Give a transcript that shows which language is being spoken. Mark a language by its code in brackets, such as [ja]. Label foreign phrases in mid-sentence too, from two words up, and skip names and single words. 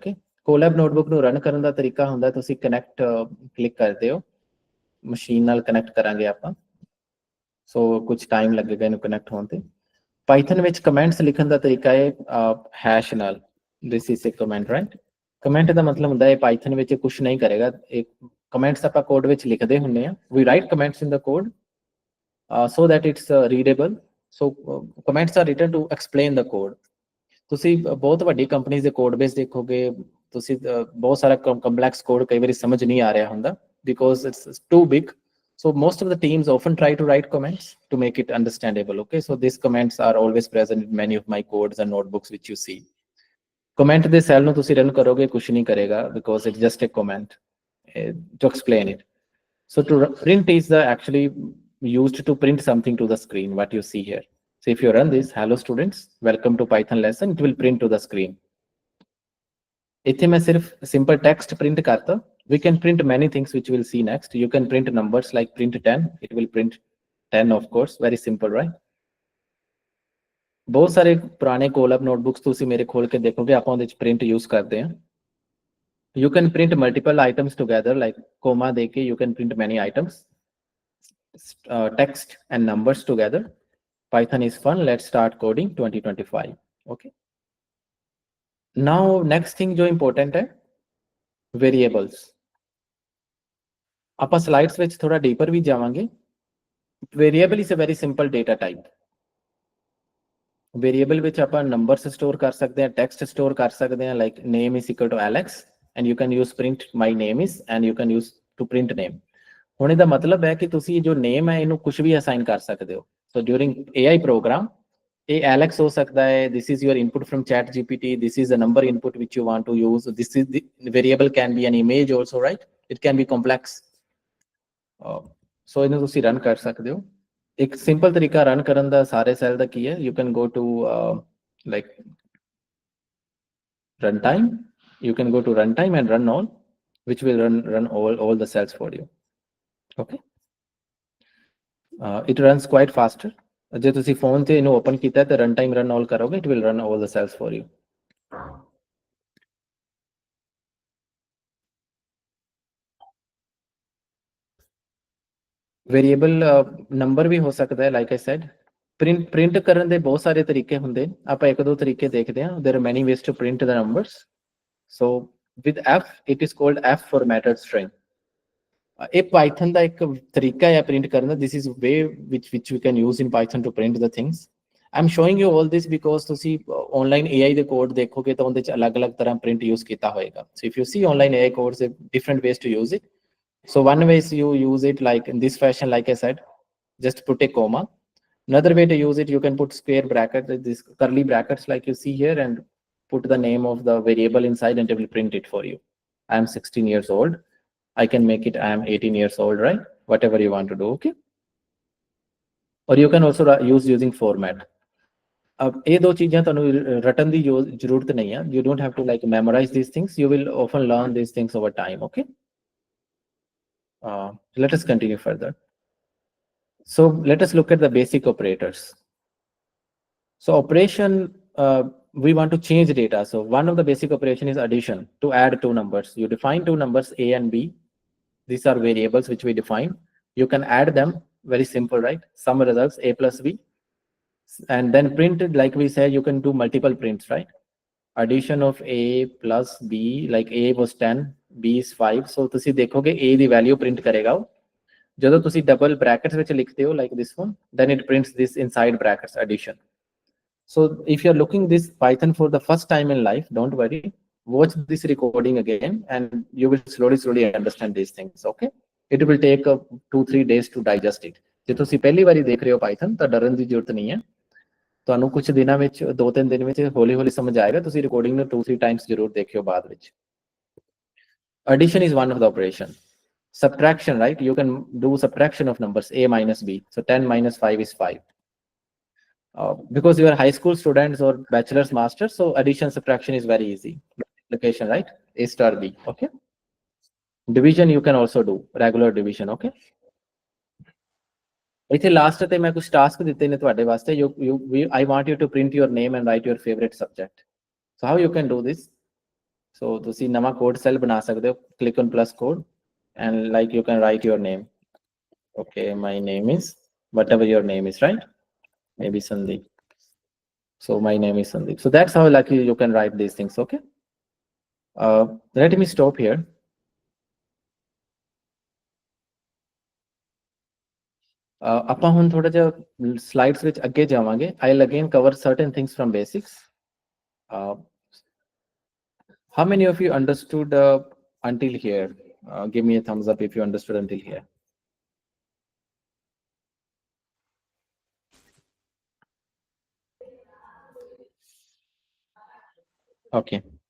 [pa] ਓਕੇ, [en] Colab notebook [pa] ਨੂੰ ਰਨ ਕਰਨ ਦਾ ਤਰੀਕਾ ਹੁੰਦਾ, ਤੁਸੀਂ [en] connect click [pa] ਕਰਦੇ ਹੋ, ਮਸ਼ੀਨ ਨਾਲ ਕਨੈਕਟ ਕਰਾਂਗੇ ਆਪਾਂ, ਸੋ ਕੁਝ ਟਾਈਮ ਲੱਗੇਗਾ ਇਹਨੂੰ ਕਨੈਕਟ ਹੋਣ ਤੇ। ਪਾਈਥਨ ਵਿੱਚ ਕਮੈਂਟਸ ਲਿਖਣ ਦਾ ਤਰੀਕਾ ਹੈ ਹੈਸ਼ ਨਾਲ, [en] this is a comment, right. [pa] ਕਮੈਂਟ ਦਾ ਮਤਲਬ ਹੁੰਦਾ ਹੈ ਪਾਈਥਨ ਵਿੱਚ ਕੁਝ ਨਹੀਂ ਕਰੇਗਾ, ਇੱਕ ਕਮੈਂਟਸ ਆਪਾਂ ਕੋਡ ਵਿੱਚ ਲਿਖਦੇ ਹੁੰਦੇ ਆ, [en] we write comments in the code so that it's readable. So comments are written to explain the code. [pa] ਤੁਸੀਂ ਬਹੁਤ ਵੱਡੀ ਕੰਪਨੀਆਂ ਦੇ [en] code base [pa] ਦੇਖੋਗੇ, ਤੁਸੀਂ ਬਹੁਤ ਸਾਰਾ [en] complex code [pa] ਕਈ ਵਾਰੀ ਸਮਝ ਨਹੀਂ ਆ ਰਿਹਾ ਹੁੰਦਾ, [en] because it's too big. So most of the teams often try to write comments to make it understandable. Okay, so these comments are always present in many of my codes and notebooks which you see. [pa] Comment ਦੇ ਸੈੱਲ ਨੂੰ ਤੁਸੀਂ ਰਨ ਕਰੋਗੇ ਕੁਝ ਨਹੀਂ ਕਰੇਗਾ, [en] because it's just a comment to explain it. So to print is the actually used to print something to the screen, what you see here. So if you run this, hello students, welcome to Python lesson, it will print to the screen. [pa] ਇੱਥੇ ਮੈਂ ਸਿਰਫ [en] simple text print [pa] ਕਰਤਾ. [en] We can print many things which we'll see next. You can print numbers like print 10, it will print 10 of course, very simple, right? [pa] ਬਹੁਤ ਸਾਰੇ ਪੁਰਾਣੇ [en] Colab notebooks [pa] ਤੁਸੀਂ ਮੇਰੇ ਖੋਲ ਕੇ ਦੇਖੋਗੇ, ਆਪਾਂ ਉਹਦੇ ਵਿੱਚ [en] print use [pa] ਕਰਦੇ ਹਾਂ। [en] You can print multiple items together, like comma deke, you can print many items, text and numbers together. Python is fun, let's start coding 2025. Okay, now next thing jo important hai, variables. [pa] ਆਪਾਂ slides ਵਿੱਚ ਥੋੜਾ deeper ਵੀ ਜਾਵਾਂਗੇ। [en] Variable is a very simple data type. [pa] Variable ਵਿੱਚ ਆਪਾਂ [en] numbers store [pa] ਕਰ ਸਕਦੇ ਹਾਂ, [en] text store [pa] ਕਰ ਸਕਦੇ ਹਾਂ, [en] like name is equal to Alex, and you can use print my name is, and you can use to print name. [pa] ਹੁਣ ਇਹਦਾ ਮਤਲਬ ਹੈ ਕਿ ਤੁਸੀਂ ਜੋ name ਹੈ ਇਹਨੂੰ ਕੁਝ ਵੀ assign ਕਰ ਸਕਦੇ ਹੋ। [en] So during AI program, [pa] ਇਹ Alex ਹੋ ਸਕਦਾ ਹੈ, [en] this is your input from chat GPT, this is the number input which you want to use, this is the variable can be an image also, right? It can be complex. So [pa] ਇਹਨੂੰ ਤੁਸੀਂ [en] run [pa] ਕਰ ਸਕਦੇ ਹੋ। ਇੱਕ ਸਿੰਪਲ ਤਰੀਕਾ ਰਨ ਕਰਨ ਦਾ ਸਾਰੇ ਸੈੱਲ ਦਾ ਕੀ ਹੈ, [en] you can go to like runtime, you can go to runtime and run all, which will run all the cells for you. Okay, it runs quite faster. [pa] ਜੇ ਤੁਸੀਂ ਫੋਨ ਤੇ ਇਹਨੂੰ ਓਪਨ ਕੀਤਾ ਤੇ [en] runtime run all ਕਰੋਗੇ, it will run all the cells for you. [pa] ਵੇਰੀਏਬਲ ਨੰਬਰ ਵੀ ਹੋ ਸਕਦਾ ਹੈ, [en] like I said. [pa] ਪ੍ਰਿੰਟ ਕਰਨ ਦੇ ਬਹੁਤ ਸਾਰੇ ਤਰੀਕੇ ਹੁੰਦੇ, ਆਪਾਂ ਇੱਕ ਦੋ ਤਰੀਕੇ ਦੇਖਦੇ ਹਾਂ। [en] There are many ways to print the numbers. So with F, it is called F formatted string. [pa] ਇਹ Python ਦਾ ਇੱਕ ਤਰੀਕਾ ਹੈ ਪ੍ਰਿੰਟ ਕਰਨ ਦਾ। [en] This is way which we can use in Python to print the things. I'm showing you all this because [pa] ਤੁਸੀਂ [en] online AI [pa] ਦੇ ਕੋਡ ਦੇਖੋਗੇ ਤਾਂ ਉਹਦੇ ਚ ਅਲੱਗ-ਅਲੱਗ ਤਰ੍ਹਾਂ [en] print use [pa] ਕੀਤਾ ਹੋਏਗਾ। [en] So if you see online AI codes, different ways to use it. So one way is you use it like in this fashion, like I said, just put a comma. Another way to use it, you can put square brackets, this curly brackets like you see here, and put the name of the variable inside and it will print it for you. I am 16 years old. I can make it I am 18 years old, right? Whatever you want to do, okay? Or you can also use using format. [hi] अब ये दो चीजें [pa] ਤੁਹਾਨੂੰ ਰਟਣ ਦੀ ਜ਼ਰੂਰਤ ਨਹੀਂ ਹੈ। [en] You don't have to like memorize these things. You will often learn these things over time, okay? Let us continue further. So let us look at the basic operators. So operation, we want to change data. So one of the basic operation is addition, to add two numbers. You define two numbers, A and B. These are variables which we define. You can add them, very simple, right? Sum results, A plus B. And then printed, like we said, you can do multiple prints, right? Addition of A plus B, like A was 10, B is 5. So [pa] ਤੁਸੀਂ ਦੇਖੋਗੇ A ਦੀ [en] value print [pa] ਕਰੇਗਾ ਉਹ। ਜਦੋਂ ਤੁਸੀਂ [en] double brackets [pa] ਵਿੱਚ ਲਿਖਦੇ ਹੋ [en] like this one, then it prints this inside brackets, addition. So if you're looking this Python for the first time in life, don't worry, watch this recording again and you will slowly understand these things, okay? It will take 2-3 days to digest it. [pa] ਜੇ ਤੁਸੀਂ ਪਹਿਲੀ ਵਾਰੀ ਦੇਖ ਰਹੇ ਹੋ Python ਤਾਂ ਡਰਨ ਦੀ ਜ਼ਰੂਰਤ ਨਹੀਂ ਹੈ। ਤੁਹਾਨੂੰ ਕੁਝ ਦਿਨਾਂ ਵਿੱਚ 2-3 ਦਿਨ ਵਿੱਚ ਹੌਲੀ ਸਮਝ ਆਏਗਾ। ਤੁਸੀਂ ਰਿਕਾਰਡਿੰਗ ਨੂੰ 2-3 ਟਾਈਮਸ ਜ਼ਰੂਰ ਦੇਖਿਓ ਬਾਅਦ ਵਿੱਚ। [en] Addition is one of the operation. Subtraction, right? You can do subtraction of numbers, A minus B. So 10 minus 5 is 5. Because you are high school students or bachelor's masters, so addition subtraction is very easy. multiplication, right? A star B. Okay. Division you can also do, regular division. [pa] Okay. ਇੱਥੇ ਲਾਸਟ ਤੇ ਮੈਂ ਕੁਝ ਟਾਸਕ ਦਿੱਤੇ ਨੇ ਤੁਹਾਡੇ ਵਾਸਤੇ [en] I want you to print your name and write your favorite subject. So how you can do this? So [pa] ਤੁਸੀਂ ਨਵਾਂ ਕੋਡ ਸੈੱਲ ਬਣਾ ਸਕਦੇ ਹੋ, [en] click on plus code and like you can write your name. Okay, my name is whatever your name is, right? Maybe Sandeep. So my name is Sandeep. So that's how like you can write these things. Okay. Let me stop here. [pa] ਆਪਾਂ ਹੁਣ ਥੋੜਾ ਜਿਹਾ ਸਲਾਈਡਸ ਵਿੱਚ ਅੱਗੇ ਜਾਵਾਂਗੇ. [en] I'll again cover certain things from basics. How many of you understood until here? Give me a thumbs up if you understood until here. Okay.